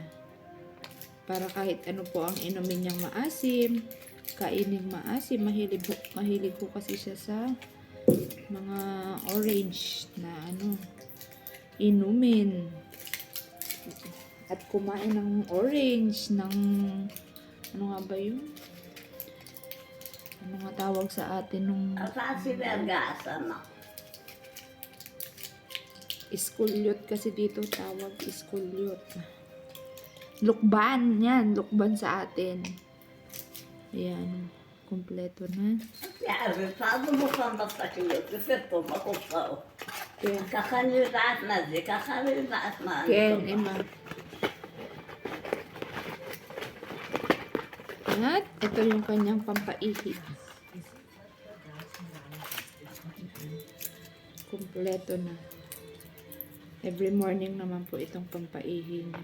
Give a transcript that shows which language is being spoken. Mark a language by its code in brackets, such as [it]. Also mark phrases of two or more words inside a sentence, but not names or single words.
[tl] Para kahit ano po ang inumin niyang maasim, kainin maasim, mahilig ko kasi siya sa mga orange na inumin. At kumain ng orange, ng ano nga ba yun? Ano nga tawag sa atin nung [he] עשיתי הרגעה שמה. [tl] iskulyot kasi dito tawag, iskulyot. Lukban, yan, lukban sa atin. Ayan, kumpleto na. [he] פעם מוכן בשקיות, יותר טוב, בקופסאות. [tl] Kaya, [he] ככה אני יודעת מה זה, ככה אני יודעת מה אני Ken, טובה. Emma. [tl] At ito yung kanyang pampaihi. Kumpleto na. [en] Every morning [tl] naman po itong pampaihi niya.